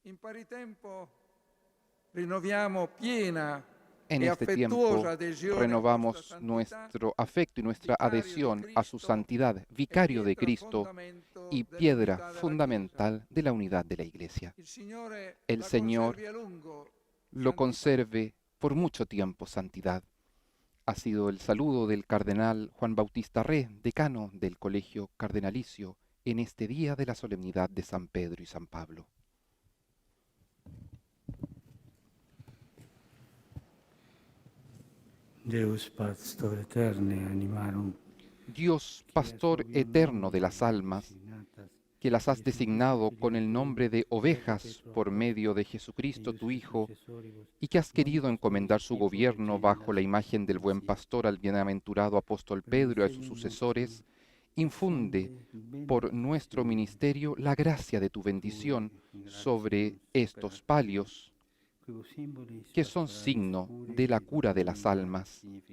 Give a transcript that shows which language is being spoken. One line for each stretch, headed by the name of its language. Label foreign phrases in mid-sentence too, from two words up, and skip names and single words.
Spanish: En este tiempo renovamos nuestro afecto y nuestra adhesión a su santidad, vicario de Cristo y piedra fundamental de la unidad de la Iglesia. El Señor lo conserve por mucho tiempo, santidad. Ha sido el saludo del cardenal Juan Bautista Ré, decano del Colegio Cardenalicio, en este día de la solemnidad de San Pedro y San Pablo.
Latin: Deus pastor eterne animarum,
Spanish: Dios, pastor eterno de las almas, que las has designado con el nombre de ovejas por medio de Jesucristo tu Hijo, y que has querido encomendar su gobierno bajo la imagen del buen pastor al bienaventurado apóstol Pedro y a sus sucesores, infunde por nuestro ministerio la gracia de tu bendición sobre estos palios, que son signo de la cura de las almas.